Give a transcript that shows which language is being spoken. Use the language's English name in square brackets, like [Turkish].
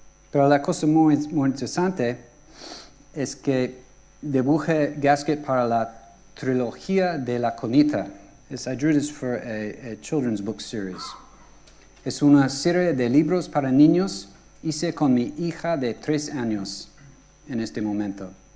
[Spanish] Pero la cosa muy interesante es que dibujé Gasket para la trilogía de la conita. [English] I drew this for a children's book series. [Spanish] Es una serie de libros para niños. Hice con mi hija de 3 años en este momento.